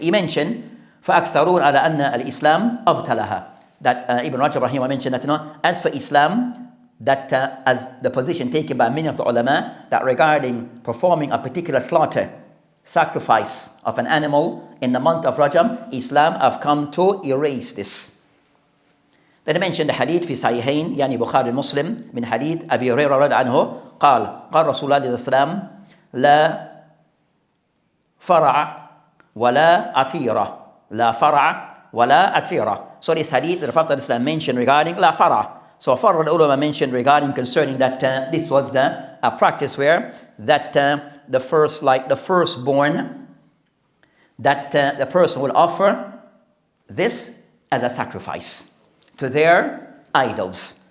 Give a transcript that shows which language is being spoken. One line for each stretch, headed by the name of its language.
English: He mentioned
Arabic: فَأَكْثَرُونَ عَلَى أَنَّ الْإِسْلَامِ أَبْتَلَهَا,
English: that Ibn Rajab rahimah mentioned that as for Islam, that as the position taken by many of the ulama, that regarding performing a particular slaughter, sacrifice of an animal in the month of Rajab, Islam have come to erase this.
Arabic: Then I mentioned the hadith في صحيحين يعني بخاري مسلم من حديث أبي هريرة رضي عنه قال رسول الله صلى الله عليه وسلم لا فرع ولا عتيرة, لا فرع ولا عتيرة.
English: So this hadith that the Prophet ﷺ mentioned regarding
Arabic: لا فرع.
English: So farra, the ulama mentioned regarding concerning that this was the practice where that the firstborn, that the person will offer this as a sacrifice to their idols.